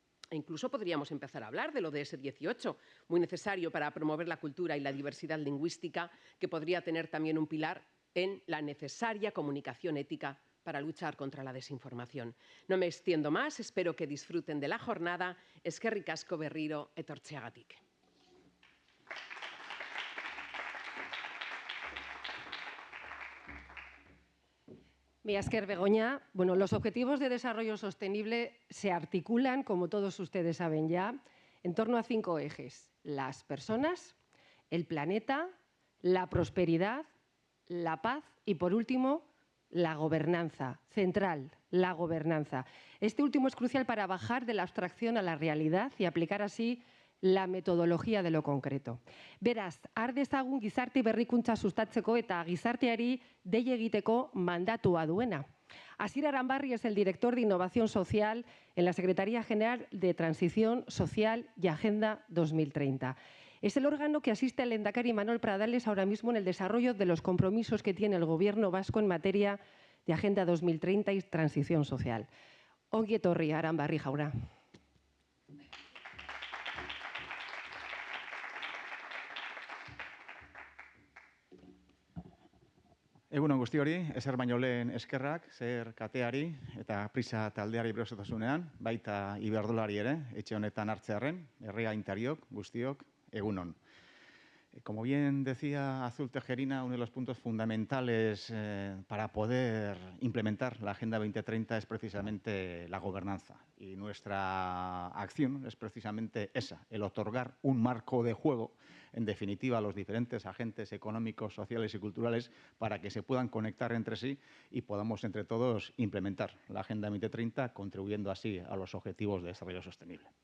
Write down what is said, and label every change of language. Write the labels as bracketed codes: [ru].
[es] E incluso podríamos empezar a hablar del ODS 18, muy necesario para promover la cultura y la diversidad lingüística, que podría tener también un pilar en la necesaria comunicación ética para luchar contra la desinformación. No me extiendo más, espero que disfruten de la jornada. [eu] Eskerrik asko berriro etortzeagatik. Mila esker, Begoña. [es] Bueno, los Objetivos de Desarrollo Sostenible se articulan, como todos ustedes saben ya, en torno a 5 ejes: las personas, el planeta, la prosperidad, la paz y, por último, la gobernanza. Central, la gobernanza. Este último es crucial para bajar de la abstracción a la realidad y aplicar así la metodología de lo concreto. [eu] Beraz, har dezagun gizarte berrikuntza sustatzeko eta gizarteari dei egiteko mandatua duena. [es] Asier Aranbarri es el director de Innovación Social en la Secretaría General de Transición Social y Agenda 2030. Es el órgano que asiste al lehendakari Manuel Pradales ahora mismo en el desarrollo de los compromisos que tiene el Gobierno vasco en materia de Agenda 2030 y transición social. [eu] Ongi etorri, Aranbarri jauna. Egun on guztiori, ezer baino lehen eskerrak, zer kateari eta prisa taldeari berosotasunean, baita iberdolari ere, etxe honetan hartzearren, herriagintariok, guztiok, egun on. [es] Como bien decía Azul Tejerina, uno de los puntos fundamentales para poder implementar la Agenda 2030 es precisamente la gobernanza. Y nuestra acción es precisamente esa, el otorgar un marco de juego, en definitiva, a los diferentes agentes económicos, sociales y culturales para que se puedan conectar entre sí y podamos entre todos implementar la Agenda 2030, contribuyendo así a los objetivos de desarrollo sostenible.